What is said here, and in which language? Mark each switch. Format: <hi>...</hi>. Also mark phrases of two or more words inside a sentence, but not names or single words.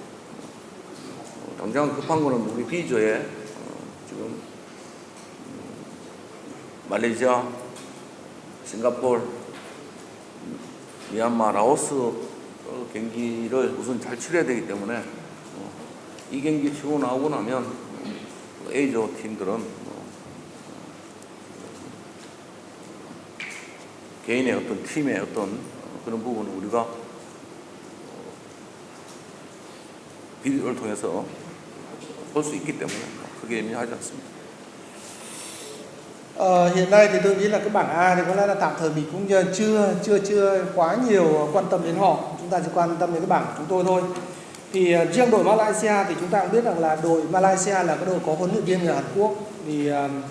<ko>당장 급한 거는 우리 B조에 지금 말레이시아, 싱가포르, 미얀마, 라오스 경기를 우선 잘 치러야 되기 때문에 이 경기 치고 나오고 나면 A조 팀들은 개인의 어떤 팀의 어떤 그런 부분을 우리가 비디오를 통해서 볼 수 있기 때문에 크게 의미하지 않습니다.</ko> <vi>Hiện nay thì tôi nghĩ là cái bảng A thì có lẽ là tạm thời mình cũng chưa quá nhiều quan tâm đến họ. Chúng ta chỉ quan tâm đến cái bảng của chúng tôi thôi. Thì riêng đội Malaysia thì chúng ta cũng biết rằng là đội Malaysia là cái đội có huấn luyện viên người Hàn Quốc.</vi>